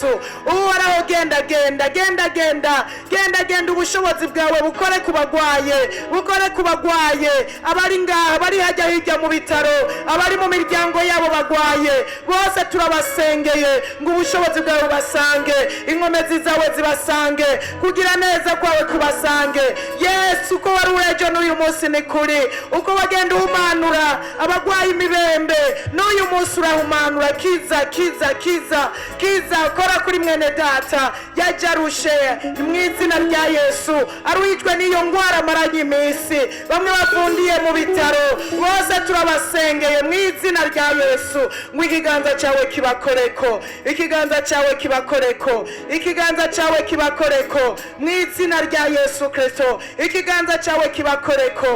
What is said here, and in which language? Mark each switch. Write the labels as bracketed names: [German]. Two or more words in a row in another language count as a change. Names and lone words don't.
[Rundi] Uhoraho genda ubushobozi bwawe bukore ku bagwaye, abari ngaha, bari hajya hirya mu bitaro, abari mu miryango yabo bagwaye, bose turabasengeye ngo ubushobozi bwawe bubasange, inkomezi zawe zibasange, kugira neza kwawe kubasange. Yesu, uko wari urejo n'uyu munsi ni kuri, uko wagenda uhumanura abagwaye imibembe, n'uyu munsi urahumanura. Kiza kora kuri mwene data yajarushe mu izina rya Yesu, aruhijwe n'iyo ngwara amaranye iminsi, bamwe bafundiye mu bitaro, bose turabasengeye mu izina rya Yesu ngo ikiganza cyawe kibakoreko, ikiganza cyawe kibakoreko, ikiganza cyawe kibakoreko mu izina rya Yesu Kristo, ikiganza cyawe kibakoreko.